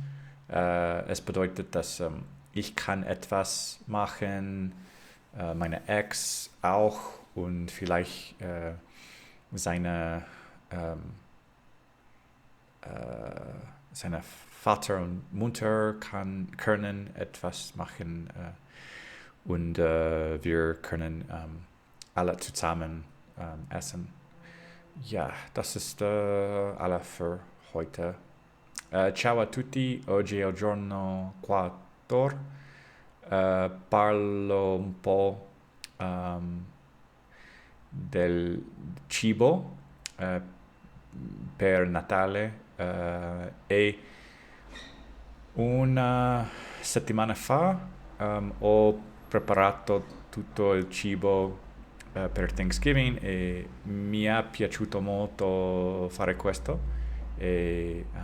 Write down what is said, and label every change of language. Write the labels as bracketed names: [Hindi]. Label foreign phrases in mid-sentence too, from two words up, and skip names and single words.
[German] Es bedeutet, dass ich kann etwas machen, meine Ex auch und vielleicht seine, seine Vater und Mutter können etwas machen und wir können alle zusammen essen. Ja, das ist alle für heute. [Italian] Ciao a tutti, oggi è il giorno 4. Parlo un po' del cibo per Natale e una settimana fa ho preparato tutto il cibo per Thanksgiving e mi è piaciuto molto fare questo e